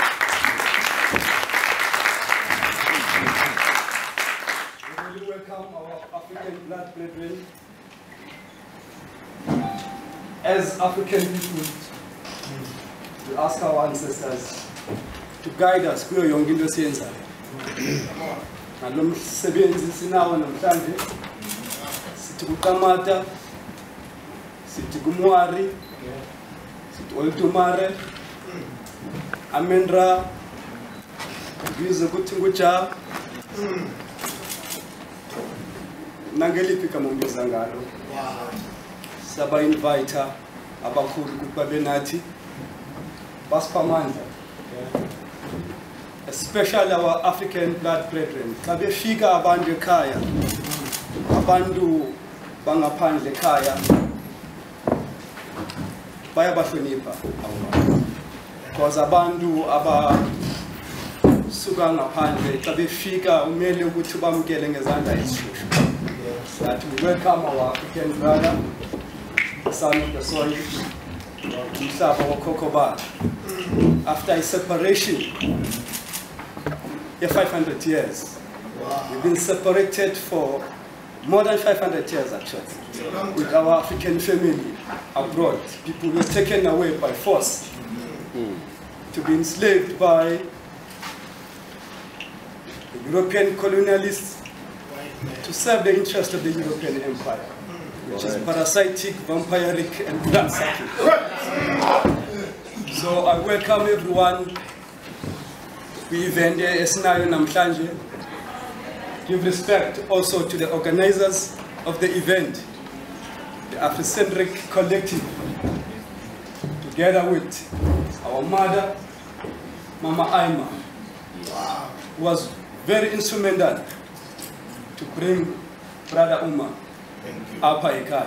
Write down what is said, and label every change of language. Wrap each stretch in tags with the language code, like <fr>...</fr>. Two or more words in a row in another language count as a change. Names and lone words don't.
<en>We really welcome our African blood brethren. As African people, we ask our ancestors to guide us</en> <xh>kuyo yonke into esiyenzayo. Nalo msebenzi sinawo namhlanje, sithi kuqamata, sithi kumwari, sithi oltumare, amenra, bize kuthi nguja, nangeliphi igama umbiza ngalo. Saba invite abakhulu ukuthi babe nathi basipha amandla.</xh> <en>Especially our African blood brethren.</en> <xh>Xa befika abantu ekhaya, abantu bangaphandle ekhaya bayabahlonipha. Because abantu abasuka ngaphandle xa befika umele ukuthi bamkele ngezandla ezishushu.</xh> <en>That we welcome our African brother, son of the soil,</en> <xh>umhlaba wokhokho bakhe.</xh> <en>After a separation, 500 years. We've been separated for more than 500 years actually, with our African family abroad. People were taken away by force to be enslaved by the European colonialists to serve the interest of the European Empire, which is parasitic, vampiric, and blood-sucking. So I welcome everyone.</en> <xh>We event esinayo namhlanje.</xh> <en>Give respect also to the organizers of the event, the Afrocentric collective, together with our mother, Mama Aima, who was very instrumental to bring Brother Umar up Ekai.</en>